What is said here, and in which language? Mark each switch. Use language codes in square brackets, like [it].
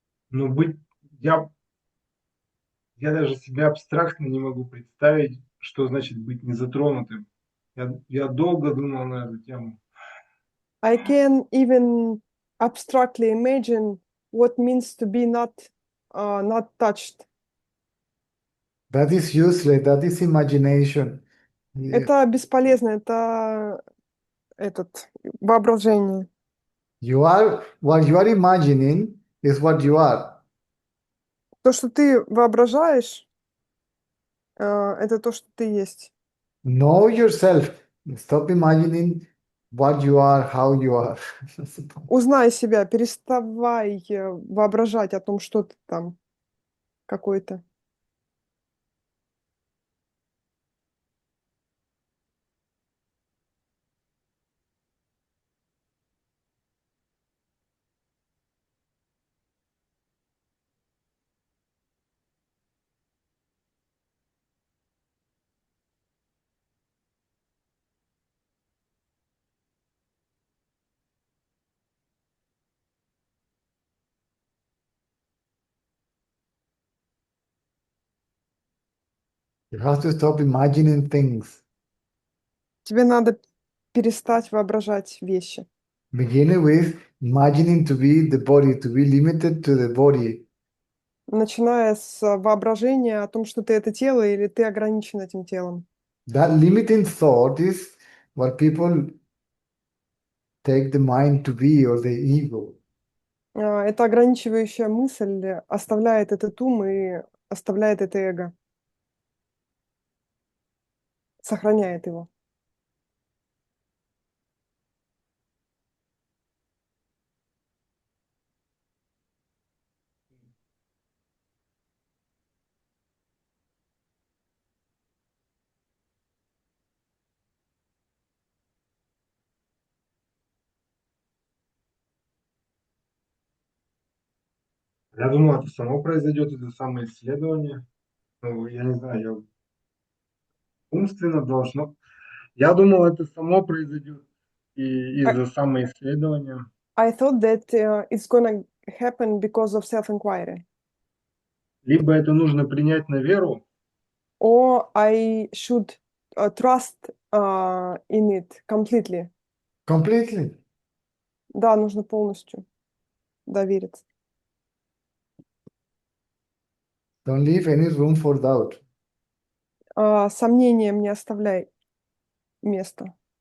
[ru] Но быть я я даже себе абстрактно не могу представить, что значит быть незатронутым. Я долго думал на эту тему. [en] I can even abstractly imagine what means to be not touched. That is useless. That is imagination. [ru] Это бесполезно, это воображение. [en] You are what you are imagining is what you are. [ru] То, что ты воображаешь, это то, что ты есть. [en] Know yourself. Stop imagining what you are, how you are. [ru] Узнай себя, переставай воображать о том, что ты там какой-то. [en] You have to stop imagining things. [ru] Тебе надо перестать воображать вещи. [en] Beginning with imagining to be the body, to be limited to the body. [ru] Начиная с воображения о том, что ты это тело или ты ограничен этим телом. [en] That limiting thought is what people take the mind to be or the ego. [ru] Эта ограничивающая мысль оставляет этот ум и оставляет это эго. Сохраняет его. Я думал, это само произойдет, это самоисследование. Ну, я не знаю, я умственно должно. Я думал, это само произойдет и [en] I, [ru] из-за самоисследования. [en] I thought that it's gonna happen because of self-inquiry. [ru] Либо это нужно принять на веру, [en] Or I should trust in it completely. Completely. [ru] Да, нужно полностью довериться. [en] Don't leave any room for doubt. [ru] Сомнениям не оставляй места.